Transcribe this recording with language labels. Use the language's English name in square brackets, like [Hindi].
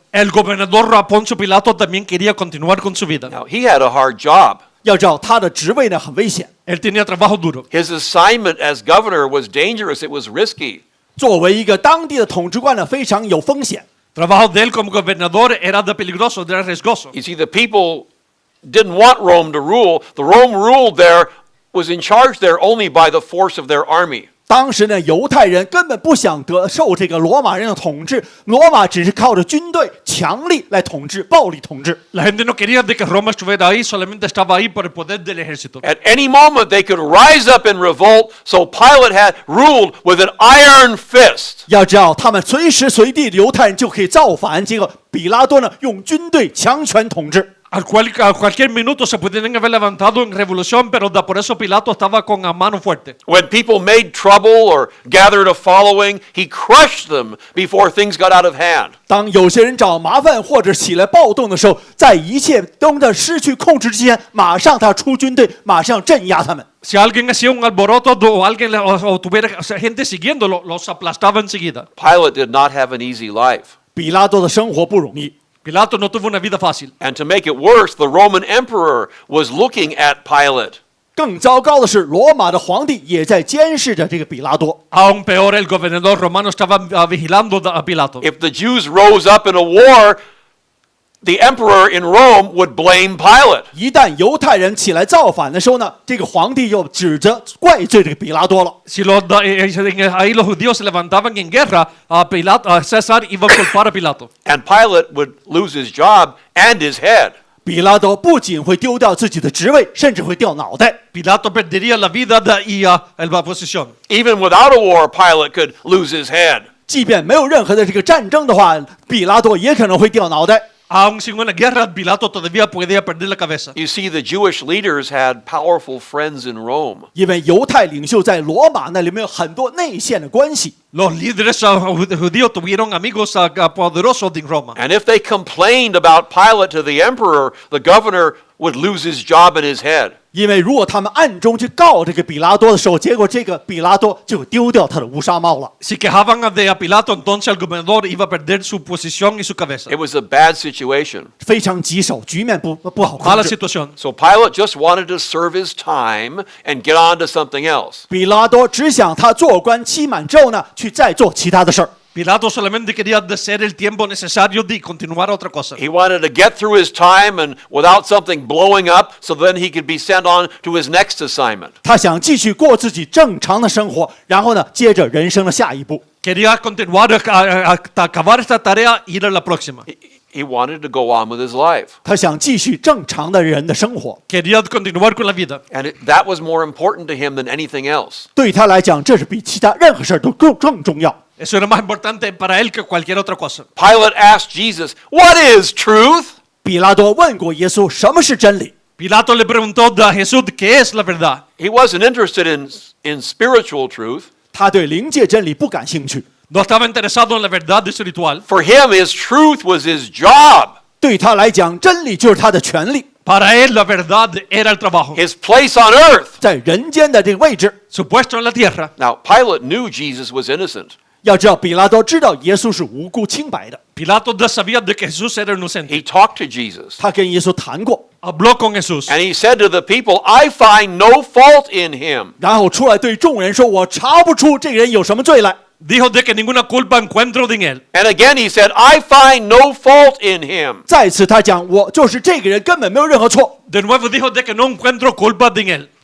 [Spanish] El gobernador Poncio Pilato también quería continuar con su vida. [English] Now, he had a hard job. [Chinese] 要知道他的职位呢很危险， [Spanish] Él tenía trabajo duro. [English] His assignment as governor was dangerous, it was risky. [Chinese] 作为一个当地的统治官呢，非常有风险。 [Spanish] Trabajo de él como gobernador era de peligroso, era riesgoso. [English] You see, the people didn't want Rome to rule. The Rome ruled there was in charge there only by the force of their army. [Chinese] 当时呢，犹太人根本不想受这个罗马人的统治，罗马只是靠着军队强力来统治，暴力统治。 [Spanish] La gente no quería de que Roma estuviera ahí, solamente estaba ahí por el poder del ejército. [English] At any moment they could rise up in revolt, so Pilate had ruled with an iron fist. [Chinese] 要知道，他们随时随地犹太人就可以造反，结果比拉多呢用军队强权统治。 [Spanish] A cualquier minuto se podían haber levantado en revolución, pero por eso Pilato estaba con la mano fuerte. [English] When people made trouble or gathered a following, he crushed them before things got out of hand. [Chinese] 当有些人找麻烦或者起来暴动的时候，在一切都在失去控制之前，马上他出军队，马上镇压他们。 [Spanish] Si alguien hacía un alboroto o alguien o tuviera gente siguiéndolo, los aplastaba enseguida. [English] Pilate did not have an easy life. [Chinese] 比拉多的生活不容易。 [Spanish] Pilato no tuvo una vida fácil. [English] And to make it worse, the Roman emperor was looking at Pilate. [Chinese] 更糟糕的是，罗马的皇帝也在监视着这个比拉多。 [Spanish] Aún peor, el gobernador romano estaba vigilando a Pilato. [English] If the Jews rose up in a war, the emperor in Rome would blame Pilate. [Chinese] 一旦犹太人起来造反的时候呢，这个皇帝就指责怪罪这个比拉多了。 [Spanish] Si ahí los judíos se levantaban en guerra, César iba a culpar a Pilato. [English] And Pilate would lose his job and his head. [Chinese] 比拉多不仅会丢掉自己的职位，甚至会掉脑袋。 [Spanish] Pilato perdería la vida y la posición. [English] Even without a war, Pilate could lose his head. [Chinese] 即便没有任何的这个战争的话，比拉多也可能会掉脑袋。 [Spanish] Aún sin una guerra, Pilato todavía podía perder la cabeza. [English] You see, the Jewish leaders had powerful friends in Rome. [Chinese] 因为犹太领袖在罗马那里面有很多内线的关系。 [Spanish] Los líderes judíos tuvieron amigos poderosos en Roma. [English] And if they complained about Pilate to the emperor, the governor would lose his job and his head. [Chinese] 因为如果他们暗中去告这个比拉多的时候，结果这个比拉多就丢掉他的乌纱帽了。 [Spanish] Si quejaban de Pilato, entonces el gobernador iba a perder su posición y su cabeza. [English] It was a bad situation. [Chinese] 非常棘手，局面不好控 [Spanish] Mala situación. [English] So Pilate just wanted to serve his time and get on to something else. [Chinese] 比拉多只想他做官期满之后呢，去再做其他的事儿。 [Spanish] Pilato solamente quería hacer el tiempo necesario de continuar a otra cosa. [English] He wanted to get through his time and without something blowing up so then he could be sent on to his next assignment. [Chinese] 他想继续过自己正常的生活，然后呢，接着人生的下一步。 [Spanish] Quería continuar hasta acabar esta tarea e ir a la próxima. [English] He wanted to go on with his life. [Chinese] 他想继续正常的人的生活。 [Spanish] Quería continuar con la vida. [English] And that was more important to him than anything else. [Chinese] 对他来讲，这是比其他任何事儿都更重要。 [Spanish] Eso era más importante para él que cualquier otra cosa. [English] Pilate asked Jesus, "What is truth?" [Chinese] 比拉多问过耶稣什么是真理， [Spanish] Pilato le preguntó a Jesús qué es la verdad. [English] He wasn't interested in spiritual truth. [Chinese] 他对灵界真理不感兴趣， [Spanish] No estaba interesado en la verdad espiritual. [English] For him, his truth was his job. [Chinese] 对他来讲，真理就是他的权利， [Spanish] Para él la verdad era el trabajo. [English] His place on earth. [Chinese] 在人间的这个位置。 [Spanish] Su puesto en la tierra. [English] Now, Pilate knew Jesus was innocent. [Chinese] 要知道，比拉多知道耶稣是无辜清白的， [Spanish] Pilato ya sabía de que Jesús era inocente. [English] He talked to Jesus. [Chinese] 他跟耶稣谈过， [Spanish] Habló con Jesús. [English] And he said to the people, "I find no fault in him." [Chinese] 然后出来对众人说：“我查不出这个人有什么罪来。” [Spanish] Dijo de que ninguna culpa encuentro en él. [English] And again he said, "I find no fault in him." [Chinese] 再次他讲，我就是这个人根本没有任何错。 [Spanish] De nuevo dijo de que no encuentro culpa en él.